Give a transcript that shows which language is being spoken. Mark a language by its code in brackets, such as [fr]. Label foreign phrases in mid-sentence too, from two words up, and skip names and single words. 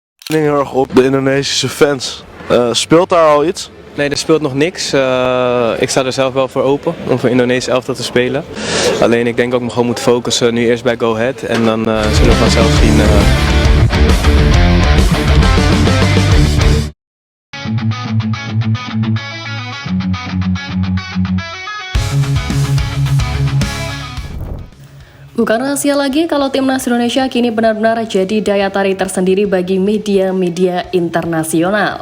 [nl] Heel erg op de Indonesische fans. Speelt daar al iets? Nee, er speelt nog niks. Ik sta er zelf wel voor open om voor Indonesisch elftal te spelen. Alleen ik denk ook gewoon moet focussen nu eerst bij Go Ahead en dan zullen we vanzelf zien. [id] Bukan rahasia lagi kalau timnas Indonesia kini benar-benar jadi daya tarik tersendiri bagi media-media internasional.